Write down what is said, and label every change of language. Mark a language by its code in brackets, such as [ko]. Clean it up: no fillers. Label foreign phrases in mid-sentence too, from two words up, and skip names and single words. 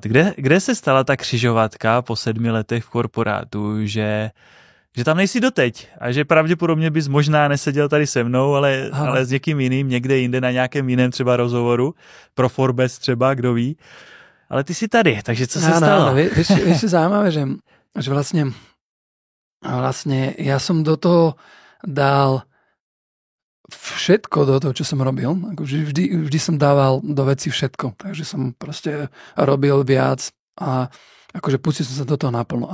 [cs] Kde se stala ta křižovatka po 7 letech v korporátu, že tam nejsi doteď a že pravděpodobně bys možná neseděl tady se mnou, ale s někým jiným, někde jinde na nějakém jiném třeba rozhovoru, pro Forbes třeba, kdo ví. Ale ty si tady, takže co se stalo? [sk] Vieš, zaujímavé, že vlastne ja som do toho dal všetko do toho, čo som robil. Vždy som dával do veci všetko. Takže som proste robil viac a akože pustil som sa do toho naplno.